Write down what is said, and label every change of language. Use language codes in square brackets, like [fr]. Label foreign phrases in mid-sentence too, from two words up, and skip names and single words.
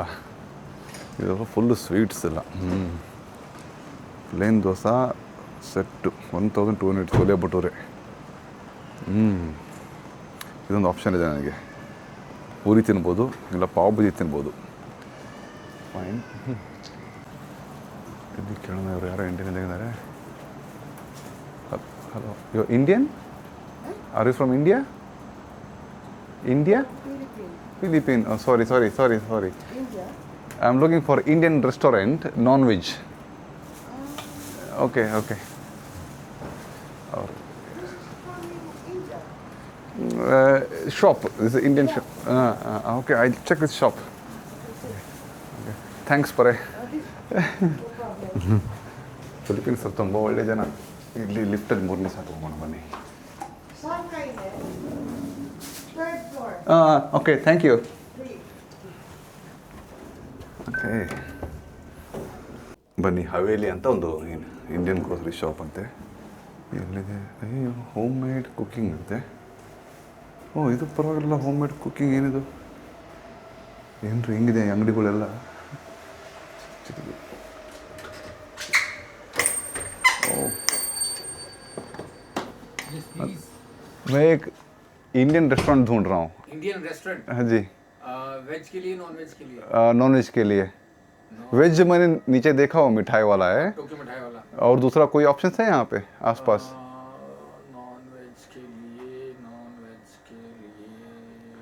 [kn] ಇದು ಫುಲ್ಲು ಸ್ವೀಟ್ಸ್ ಎಲ್ಲ. ಪ್ಲೇನ್ ದೋಸೆ ಸೆಟ್ಟು 1200 ಚೋಲೆ ಭಟೂರೆ. ಇದೊಂದು ಆಪ್ಷನ್ ಇದೆ ನನಗೆ. ಪೂರಿ ತಿನ್ಬೋದು, ಇಲ್ಲ ಪಾವ್ ಭಾಜಿ ತಿನ್ಬೋದು. ಫೈನ್. ಇದು ಕೇಳೋಣ. ಇವರು ಯಾರೋ ಇಂಡಿಯನ್ ಇದ್ದಾರೆ. ಹಲೋ, [en] You Indian? Are you from India? Philippine. Oh, sorry. India. I'm looking for Indian restaurant, non-veg. Okay. Shop. This is Indian shop. Okay, I'll check this shop. Okay. Thanks, [kn] Pare. ಫಿಲಿಪೀನ್ಸ್ ತುಂಬ ಒಳ್ಳೆ ಜನ. ಇಲ್ಲಿ ಲಿಫ್ಟಲ್ಲಿ 3ನೇ ಸಾಕು ಹೋಗೋಣ ಬನ್ನಿ. [en] okay, thank you. [kn] ಓಕೆ ಬನ್ನಿ. ಹವೇಲಿ ಅಂತ ಒಂದು [en] Indian grocery shop [kn] ಅಂತೆ. ಎಲ್ಲಿದೆ? ಅಯ್ಯೋ, [en] home made cooking [kn] ಅಂತೆ. ಇದು ಪರವಾಗಿಲ್ಲ. [en] home made cooking [kn] ಏನಿದು? ಏನ್ರಿ ಹಿಂಗಿದೆ ಅಂಗಡಿಗಳೆಲ್ಲ. [hi] मैं एक [en] Indian restaurant [hi] ढूंढ रहा हूँ। [en] Indian restaurant [hi] हाँ जी, वेज के लिए [en] non veg [hi] के लिए? [en] non veg [hi] के लिए। वेज मैंने नीचे देखा हो मिठाई वाला है, टोक्यो मिठाई वाला। और दूसरा कोई ऑप्शन है यहाँ पे आसपास? [en] non veg [hi] के लिए, [en] non veg [hi] के लिए